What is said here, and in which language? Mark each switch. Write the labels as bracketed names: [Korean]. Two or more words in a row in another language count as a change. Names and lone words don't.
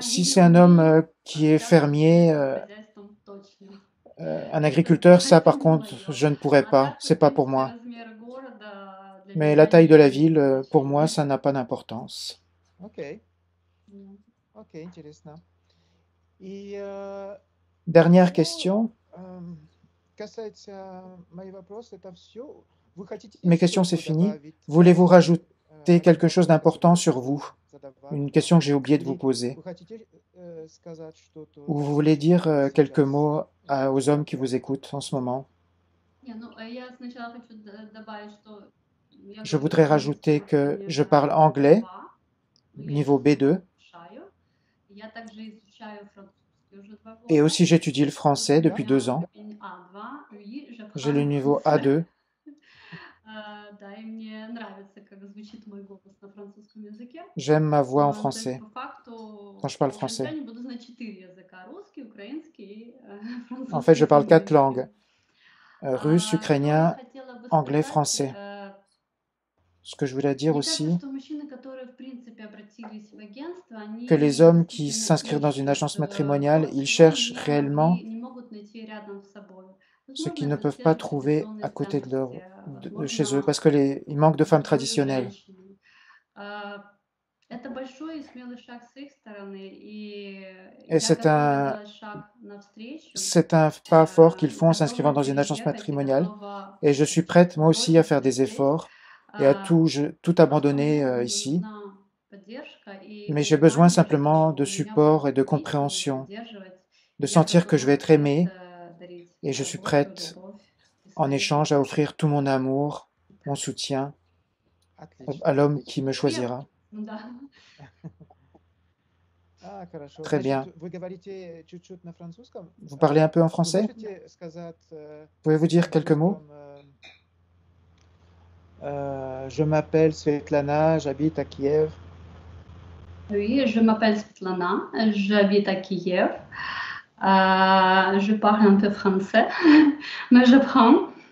[French] si [Russian] не [French] c'est un homme [Russian] умею [French] qui est [Russian] общаться с [French] fermier, [Russian] этим хозяйством точно. [French] un [Russian] Это, [French] agriculteur, ça par [Russian] это не [French] contre, [Russian] мое. [French] je ne pourrais [Russian] А [French] pas. [Russian] так, в [French] C'est pas pour [Russian] принципе, [French] moi. [Russian] размер города для [French] Mais [Russian] меня [French] la taille de la [Russian] не имеет [French] ville, pour moi, [Russian] значения. [French] ça n'a pas d'importance. [Russian] Окей, окей, интересно. И [French] Dernière [Russian] что [French] question. [Russian] касается моих вопросов, это все. Вы хотите [French] Mes questions, c'est [Russian] что-либо [French] fini. [Russian] добавить [French] Voulez-vous rajouter [Russian] от [French] quelque chose [Russian] вопроса, [French] d'important [Russian] который [French] sur [Russian] я [French] vous? [Russian] задавал? [French] Une question que j'ai oublié de vous [Russian] Или [French] poser. [Russian] вы хотите сказать что-то [French] Ou vous voulez dire quelques [Russian] сейчас? [French] mots aux hommes qui vous écoutent en ce moment? [Russian] Не, ну, я сначала хочу добавить, что я [French] Je [Russian] говорю [French] voudrais [Russian] по-английски [French] rajouter que [Russian] уровня [French] je parle anglais, [Russian] B2, но я [French] niveau [Russian] сейчас его [French] B2, [Russian] улучшаю. Я также изучаю французский уже 2 [French] et [Russian] года. [French] aussi j'étudie le français [Russian] Вот у [French] depuis 2 [Russian] меня [French] ans. [Russian] уровень A2, oui, [French] J'ai le j'apprends le niveau français. A2. [Russian] Да, и мне нравится, как звучит мой голос на французском языке. [French] J'aime ma voix en [Russian] То есть [French] français [Russian] по факту [French] quand je parle [Russian] я [French] français. [Russian] сегодня буду знать 4 языка: русский, украинский и [French] En fait, je [Russian] французский с [French] parle 4 [Russian] английским. [French] langues. Russe, [Russian] Что я [French] ukrainien, [Russian] хотела бы [French] anglais, [Russian] сказать, [French] français. Ce que je voulais dire [Russian] мне кажется, [French] aussi, [Russian] что мужчины, которые в принципе обратились в агентство, [French] que [Russian] они [French] les hommes qui [Russian] действительно [French] s'inscrivent dans une [Russian] ищут [French] agence [Russian] то, [French] matrimoniale, ils [Russian] чего [French] cherchent réellement [Russian] не могут найти рядом с собой. [French] ce qu'ils [Russian] Возможно, [French] ne [Russian] это [French] peuvent [Russian] те [French] pas [Russian] же [French] trouver [Russian] традиционные [French] à côté de [Russian] ценности, [French] chez eux, [Russian] возможно, [French] parce que ils manquent de femmes [Russian] более [French] traditionnelles. [Russian] женщины. Это большой и смелый шаг с их стороны, и [French] Et [Russian] я готова делать шаг навстречу, [French] c'est un pas fort qu'ils font en [Russian] готова [French] s'inscrivant dans une agence [Russian] переехать и [French] matrimoniale. [Russian] готова [French] Et je suis prête, moi aussi, à faire [Russian] броситься [French] des [Russian] здесь. [French] efforts et à tout [Russian] Просто [French] abandonner [Russian] мне [French] ici. [Russian] нужна поддержка и [French] Mais j'ai besoin [Russian] понимание, [French] simplement [Russian] что [French] de [Russian] меня [French] support et [Russian] будут [French] de [Russian] любить и [French] compréhension, [Russian] поддерживать. [French] de [Russian] Я [French] sentir que je vais [Russian] готова [French] être aimée, [Russian] дарить [French] et je suis [Russian] заботу, [French] prête, [Russian] любовь и [French] en [Russian] свою [French] échange, à [Russian] поддержку. [French] offrir tout mon amour, mon soutien [Russian] Отлично, [French] à l'homme [Russian] отлично. [French] qui me choisira. [Russian] Да. Хорошо. [French] Très bien. [Russian] Значит, вы говорите чуть-чуть на французском? [French] Vous parlez un peu en [Russian] Вы [French] français? [Russian] можете сказать [French] Pouvez-vous dire [Russian] на [French] quelques mots? русском, je m'appelle Svetlana, j'habite à Kiev. Oui, je m'appelle Svetlana, j'habite à Kiev. Je parle un peu français, mais j'apprends.